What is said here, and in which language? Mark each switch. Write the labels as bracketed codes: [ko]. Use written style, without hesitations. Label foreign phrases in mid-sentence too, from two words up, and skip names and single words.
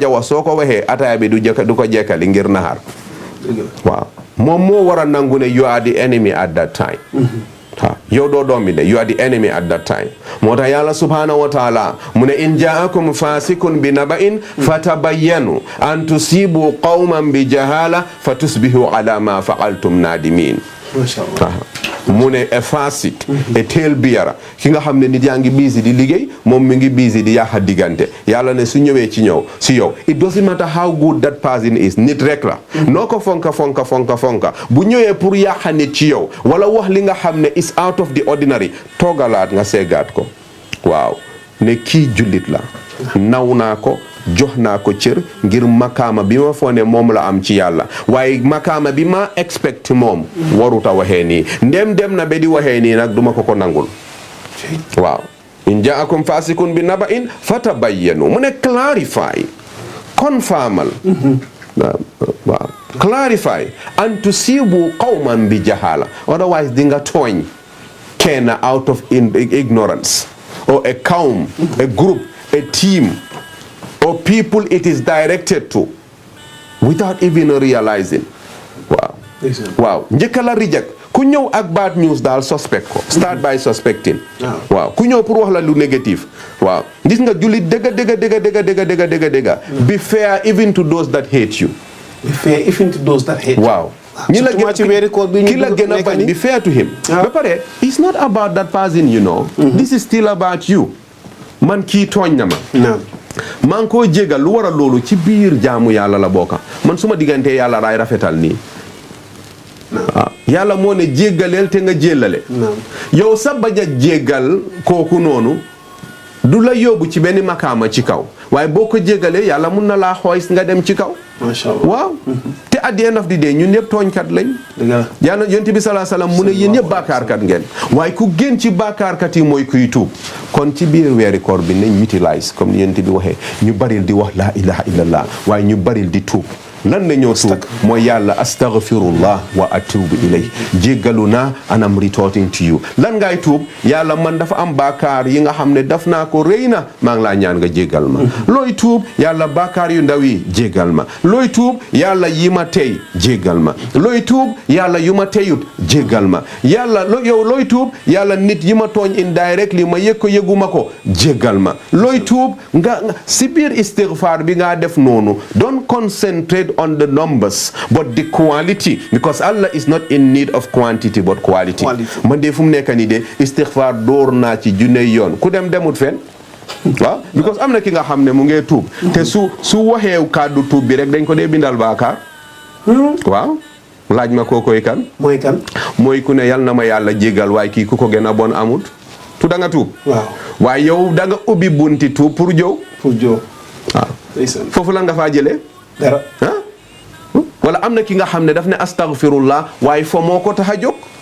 [wo] a wax soo ko waxee ataaya bi du ko jekkali ngir naxar waaw moom moo war a nangu ne [en] you are the enemy at that time [wo] yow doo doomi ndey [en] you are the enemy at that time [wo] moo tax yàlla [ar] سبحانه وتعالى [wo] mu ne [ar] إن جاءكم فاسق ب نبأ فتبينوا أن تصيبوا قوما ب جهالة ف تصبحوا على ما فعلتم نادمين [wo] mu ne e fasik e teel biyara ki nga xam ne nit yaa ngi busy di liggéey moom mi ngi busy di yàqa diggante yàlla ne su ñëwee ci ñëw si yow [en] it doesn't matter how good that person [wo] is nit rek la noo ko fonka bu ñëwee pour yàqa nit ci yow wala wax li nga xam ne [en] is out of the ordinary [wo] toogalaat nga seggaat ko waaw ne kii jullit la naw naa ko jox naa ko cër ngir makaama bi ma foo ne moom la am ci yàlla waaye makaama bi ma expect moom waruta waxee nii ndem dem na ba di waxee nii nag duma ko nangul waaw [ar] إن جاءكم فاسق ب نبأ فتبينوا [wo] mu ne clarify confirmal waaw clarify [ar] أن تصيبوا قوما ب [en] jahala otherwise [wo] di nga tooñ kenn [en] out of ignorance or a qawm a group a team or people it is directed to without even realizing [wo] waaw njëkka la [en] reject [wo] ku ñëw ak [en] bad news daal suspect ko start by suspecting [wo] waaw ku ñëw pour wax la lu négatif waaw gis nga jullit dëgga [en] be fair even to those that hate you [wo] waaw ñi la ki la gën a bañ [en] be fair to him [wo] ba pare [en] it's not about that person you know this is still about you [wo] man kii tooñ na ma maa ngi koo jégal lu war a loolu ci biir jaamu yàlla la bokka man suma diggante yàlla raay rafetal nii waaw yàlla moo ne jéggaleel te nga jéllale yow sa bañ a jéggal kooku noonu du la yóbbu ci benn makaama ci kaw waaye boo ko jéggalee yàlla mun na laa xooy nga dem ci kaw waaw te [en] at the end of the day [wo] ñun ñëpp tooñkat lañ yàlla yonent bi [ar] صلى الله عليه وسلم [wo] mu ne yéen ñëpp baakaarkat ngeen waaye ku gën ci baakaarkat yi mooy kuy tuub kon ci biir weeri koor bi nañ utilize comme ni yonent bi waxee ñu baril di wax [ar] لا إله إلا الله [wo] waaye ñu baril di tuub lan la ñoo tuub mooy yàlla [ar] أستغفر الله و أتوب إليه [wo] jéggalu naa [en] and I'm retorting to you [wo] lan ngay tuub yàlla man dafa am baakaar yi nga xam ne daf naa ko rëy na maa ngi laa ñaan nga jéggal ma looy tuub yàlla baakaar yu ndaw yi jéggal ma looy tuub yàlla yi ma tey jéggal ma looy tuub yàlla yu ma teyut jéggal ma yàlla yow looy tuub yàlla nit yi ma tooñ indirectly ma yëg ko yëguma ko jéggal ma looy tuub nga si biir istighfar bi nga def noonu [en] don't concentrate on the numbers but the quality because Allah is not in need of quantity but quality [wo] man de fu mu nekk nii de istighfar door naa ci junne yoon ku demut fen waaw because am na ki nga xam ne mu ngee tuub te su waxee kàddu tuub bi rek dañ ko dee bindal baakaar waaw laaj ma kookoy kan mooy ku ne yal na ma yàlla jégal waaye kii ku ko gën a bon amut tu da nga tuub waaye yow da nga ubbi bunti tuub pour jow waaw foofu la nga faa jëlee dara wala am na ki nga xam ne daf ne astaghfirullah waaye fo moo ko tax a jóg